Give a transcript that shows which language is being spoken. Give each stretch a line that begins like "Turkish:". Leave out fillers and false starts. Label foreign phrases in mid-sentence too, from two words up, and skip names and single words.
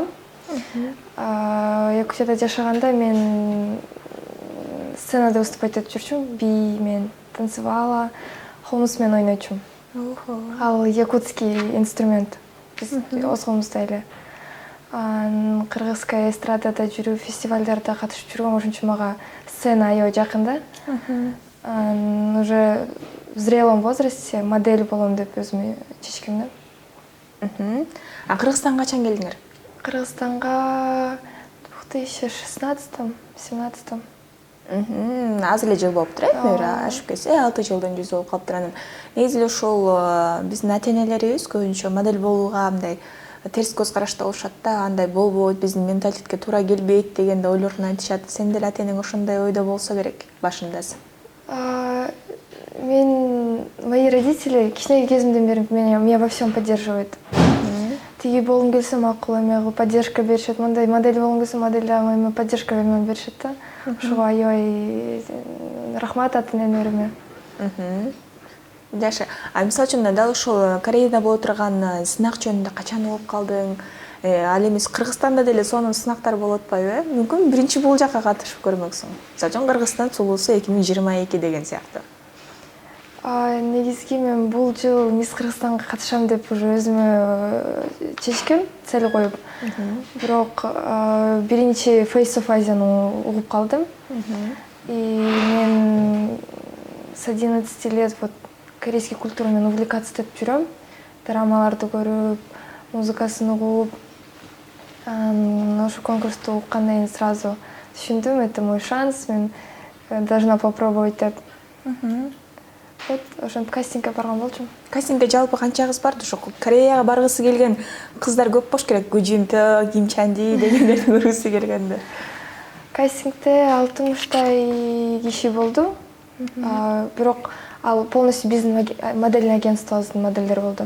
Kyrgyz: Якутияда жашаганда мен сценада выступать этип жүрчүмүн, бий менен танцевала, холмус менен ойночумун. Ал якутский инструмент. Биз озгонбузда эле. Кыргызская эстрадада жүрүп, фестивалдарда катышып жүргөм, ошон үчүн мага сцена аябай жакын да.
Russian: Уже в зрелом возрасте
Kyrgyz: модель болом деп өзүмө чечкем да. Кыргызстанга качан келдиңер? Кыргызстанга 2016-17. Аз эле жыл болуптур, ашып кетсе, 6 жылдын жүзү болуп калыптыр. Анан негизи эле ушул биздин ата энелерибиз көбүнчө модель болууга мындай терс көз карашта болушат да, андай болбойт, биздин менталитетке туура келбейт дегенде ойлорун айтышат. Сен деле ата энең ошондой ойдо болсо керек башындасы.
Russian: Мои родители
Kyrgyz: кичинеги кезимден бери
Russian: меня во всем поддерживают.
Kyrgyz: Тиги болгум келсе макул эме кылып поддержка беришет, мындай модель болгум келсе модель поддержка беришет да. Ошого аябай рахмат ата энелериме. Жакшы. Мисалы үчүн дал ушул Кореяда боло турган сынак жөнүндө качан угуп калдың? Ал эмес Кыргызстанда деле сонун сынактар болуп атпайбы? Мүмкүн биринчи бул жакка катышып көрмөксүң. Мисалы үчүн Кыргызстан сулуусу 2022 деген сыяктуу. Негизги мен бул жыл Мисс Кыргызстанга катышам деп уже өзүмө чечкем, цель коюп. Бирок биринчи Face of Asia'ны угуп калдым. И мен
Russian: с 11 лет вот корейский культура
Kyrgyz: менен увлекаться деп жүрөм. Драмаларды көрүп, музыкасын угуп. Ошо конкурсту уккандан кийин сразу түшүндүм,
Russian: это мой шанс, мен должна попробовать деп.
Kyrgyz: Вот, ошентип кастингге барган болчумун. Кастингге жалпы канча кыз барды? Ошо Кореяга баргысы келген кыздар көп болуш керек. Гужинтө, Ким Чанди дегендерди көргүсү келгенде. Кастингде 60 киши болду. Бирок ал полностью биздин
Russian: модельный агентствобуздун
Kyrgyz: модельдери болду.